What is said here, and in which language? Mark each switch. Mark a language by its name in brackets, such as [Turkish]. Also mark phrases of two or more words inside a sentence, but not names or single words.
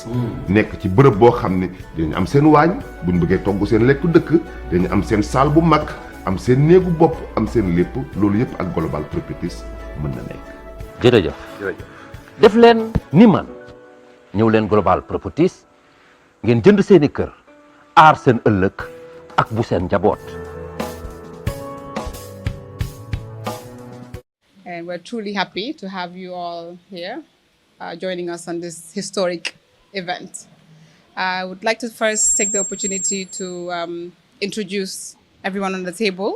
[Wolof] nekk ci bërëb boo xam ne dañu am seen waañ bu ñu bëggee togg seen lekku dëkk dañu am seen salle bu mag am seen néegu bopp am seen lépp loolu yëpp ak global properties mën na nekk. jërëjëf def leen ni man ñëw leen global properties ngeen jënd seeni kër aar seen ëllëg ak bu seen njaboot. [English] And we're truly happy to have you all here joining us on this historic event. I would like to first take the opportunity to introduce everyone on the table.